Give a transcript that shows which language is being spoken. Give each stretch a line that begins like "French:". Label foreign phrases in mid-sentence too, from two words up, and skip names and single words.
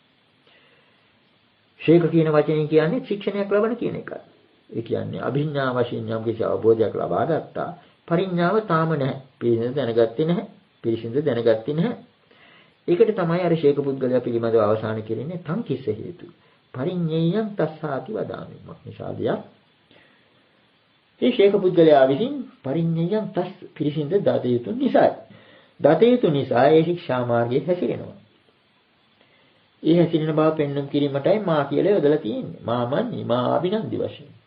Sinhala: ශේක කියන වචනේ කියන්නේ ශික්ෂණයක් ලබන කියන එකයි. ඒ කියන්නේ අභිඥා වශයෙන් යම් කිසි අවබෝධයක් ලබා ගත්තා. පරිඥාව තාම නැහැ. පිරිසිදු දැනගත්තේ නැහැ. පිරිසිදු දැනගත්තේ නැහැ. ඒකට තමයි අර ශේක පුද්ගලයා පිළිබඳව අවසාන කෙරෙන්නේ
Pali: තං කිස්ස හේතු. පරිඤ්ඤයං තස්සාති වදාමි. මොක්නිසාදියා.
Sinhala: මේ ශේක පුද්ගලයා විසින්
Pali: පරිඤ්ඤයං තස්
Sinhala: පිරිසිදු දත යුතු නිසායි. දත යුතු නිසා ඒ ශික්ෂා මාර්ගයේ හැසිරෙනවා. ඒ හැසිරෙන බව පෙන්වන්න කිරීමටයි මා කියලා යොදලා තියෙන්නේ.
Pali: මාමඤ්ඤි මා අභිනන්දි වශයෙන්.